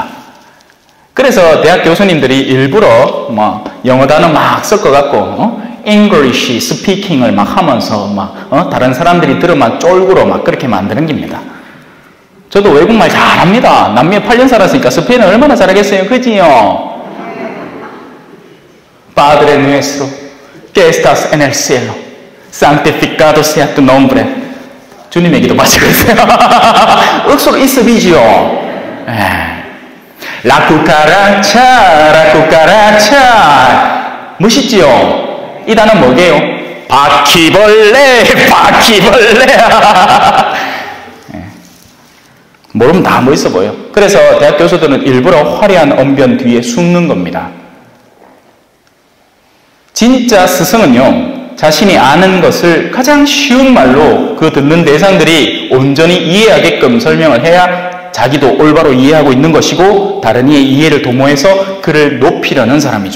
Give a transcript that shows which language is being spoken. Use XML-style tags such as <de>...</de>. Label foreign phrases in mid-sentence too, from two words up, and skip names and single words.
<ko>그래서 대학 교수님들이 일부러 영어 단어 막 섞어갖고</ko> <en>English speaking</en> <ko>을 막 하면서 다른 사람들이 들으면 쫄구로 막 그렇게 만드는 겁니다. 저도 외국말 잘합니다. 남미에 8년 살았으니까 스페인어 얼마나 잘하겠어요, 그지요?</ko> <es>Padre nuestro que estás en el cielo, santificado sea tu nombre.</es> <ko>주님의 기도 마치고 있어요. 억수로 있어 비지요.</ko> <es>La cucaracha, la cucaracha.</es> <ko>멋있지요? 이 단어 뭐게요? 바퀴벌레, 바퀴벌레. 모르면 다 멋있어 보여. 그래서 대학 교수들은 일부러 화려한 언변 뒤에 숨는 겁니다. 진짜 스승은요, 자신이 아는 것을 가장 쉬운 말로 그 듣는 대상들이 온전히 이해하게끔 설명을 해야 자기도 올바로 이해하고 있는 것이고 다른 이의 이해를 도모해서 그를 높이려는 사람이죠.</ko>